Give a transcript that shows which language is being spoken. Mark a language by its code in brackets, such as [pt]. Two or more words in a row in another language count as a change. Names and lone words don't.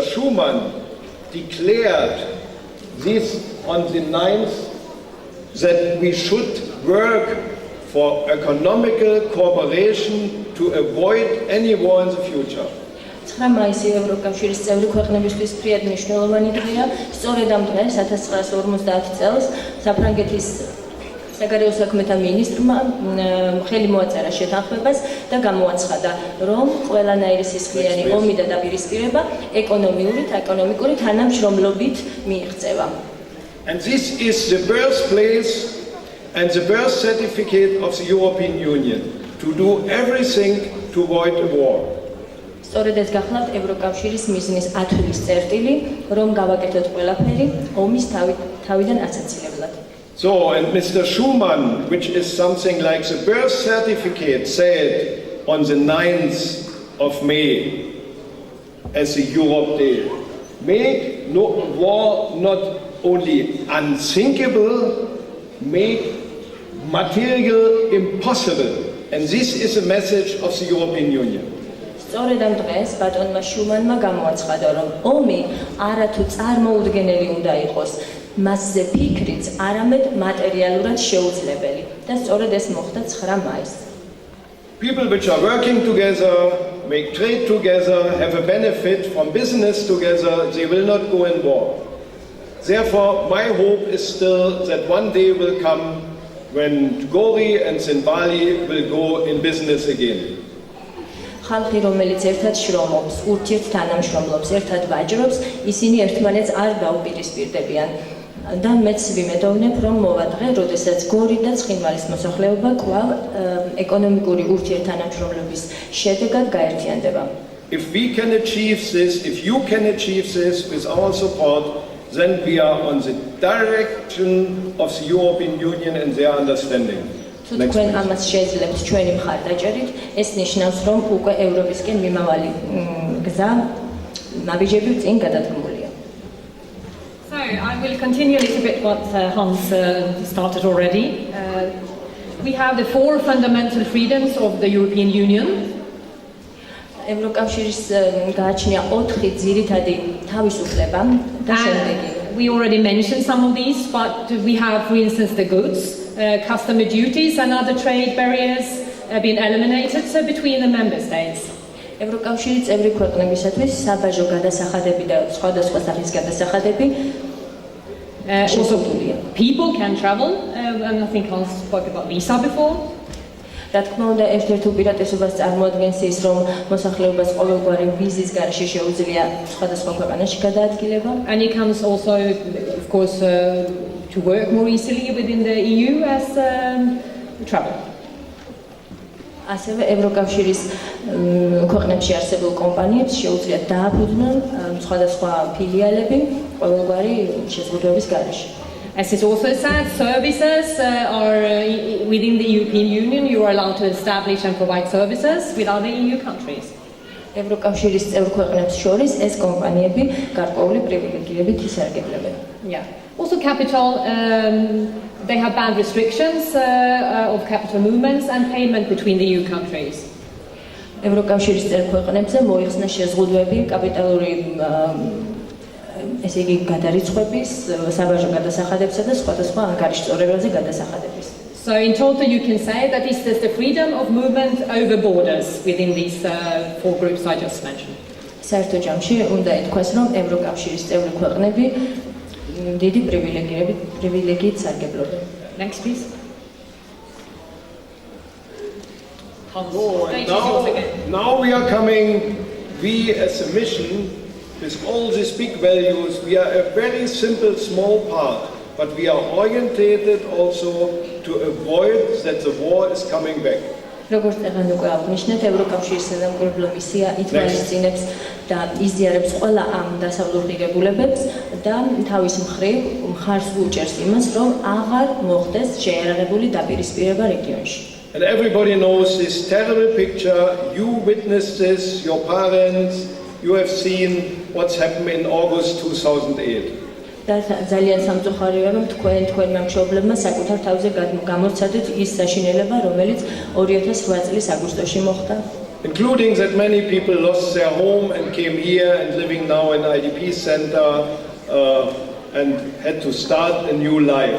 [en] Schuman, declared this on the 9th that we should work for economical cooperation to avoid any war in the future. [ka] 9 მაისი ევროკავშირის წევრი ქვეყნებისთვის ფრიად მნიშვნელოვანი დღეა. სწორედ ამ დღეს 1950 წელს საფრანგეთის საგარეო საქმეთა მინისტრმა ხელი მოაწერა შეთანხმებას და გამოაცხადა, რომ ყველანაირი სისხლიანი ომი და დაპირისპირება ეკონომიკური თანამშრომლობით მიიღწევა. [en] And this is the birthplace and the birth certificate of the European Union to do everything to avoid a war. [ka] სწორედ ეს გახლავთ ევროკავშირის მიზნის ათვლის წერტილი, რომ გავაკეთოთ ყველაფერი ომის თავიდან ასაცილებლად. [en] So, and Mr. Schuman, which is something like the birth certificate, said on the 9th of May as the Europe Day, make war not only unthinkable, make material impossible. And this is a message of the European Union. [ka] სწორედ ამ დღეს ბატონმა შუმანმა გამოაცხადა, რომ ომი არათუ წარმოუდგენელი უნდა იყოს, მასზე ფიქრიც არამედ მატერიალურად შეუძლებელი და სწორედ ეს მოხდა 9 მაისს. [en] People which are working together, make trade together, have a benefit from business together, they will not go in war. Therefore, my hope is still that one day will come when Gori and Zinvali will go in business again. [ka] ხალხი, რომელიც ერთად შრომობს, ურთიერთთანამშრომლობს, ერთად ვაჯრობს, ისინი ერთმანეთს არ დაუპირისპირდებიან. და მეც ვიმედოვნებ, რომ მოვა დღე, როდესაც გორი და ცხინვალის მოსახლეობა კვლავ ეკონომიკური ურთიერთთანამშრომლობის შედეგად გაერთიანდება. [en] If we can achieve this, if you can achieve this with our support, then we are on the direction of the European Union and their understanding. [ka] თუ თქვენ ამას შეძლებთ ჩვენი მხარდაჭერით, ეს ნიშნავს, რომ უკვე ევროპისკენ მიმავალი გზა ნაბიჯები წინ გადადგმულია. [en] So I will continue a little bit what Hans started already. We have the 4 fundamental freedoms of the European Union. [ka] ევროკავშირის გააჩნია 4 ძირითადი თავისუფლება და შემდეგი. [en] We already mentioned some of these, but we have, for instance, the goods, customer duties and other trade barriers been eliminated between the member states. [ka] ევროკავშირის წევრი ქვეყნებისათვის საბაჟო გადასახადები და სხვადასხვა სახის გადასახადები [en] Also, people can travel, and I think Hans spoke about visa before. [ka] რა თქმა უნდა, ერთ-ერთ უპირატესობას წარმოადგენს ის, რომ მოსახლეობას ყოველგვარი ვიზის გარეშე შეუძლია სხვადასხვა ქვეყანაში გადაადგილება. [en] And it comes also, of course, to work more easily within the EU as travel. [ka] ასევე ევროკავშირის ქვეყნებში არსებულ კომპანიებს შეუძლიათ დააფუძნონ სხვადასხვა ფილიალები ყოველგვარი შეზღუდვების გარეშე. [en] As is also said, services are within the European Union. You are allowed to establish and provide services with other EU countries. [ka] ევროკავშირის წევრ ქვეყნებს შორის ეს კომპანიები გარკვეული პრივილეგიებით ისარგებლებენ. [en] Yeah. Also, capital. They have banned restrictions of capital movements and payment between the EU countries. [ka] ევროკავშირის წევრ ქვეყნებზე მოიხსნა შეზღუდვები კაპიტალური ესე იგი გადარიცხვების, საბაჟო გადასახადებსა და სხვადასხვა ანგარიშწორებაზე გადასახადების. [en] So in total you can say that this is the freedom of movement over borders within these four groups I just mentioned. [ka] საერთო ჯამში უნდა ითქვას, რომ ევროკავშირის წევრი ქვეყნები დიდი პრივილეგიით სარგებლობენ. [en] Next please. Now we are coming, we as a mission, with all these big values, we are a very simple, small part, but we are orientated also to avoid that the war is coming back. [ka] როგორც წეგან უკვე აღნიშნეთ, ევროკავშირის სამგებლო მისია ითვალისწინებს და იზიარებს ყველა ამ დასავლურ ღირებულებებს და თავის მხრივ მხარს უჭერს იმას, რომ აღარ მოხდეს შეიარაღებული დაპირისპირება რეგიონში. [en] And everybody knows this terrible picture. You witnessed this, your parents, you have seen what's happened in August 2008. [ka] და ძალიან სამწუხაროა, რომ თქვენმა მშობლებმა საკუთარ თავზე გამოცადეთ ის საშინელება, რომელიც 2008 წლის აგვისტოში მოხდა. [en] Including that many people lost their home and came here and living now in IDP center and had to start a new life.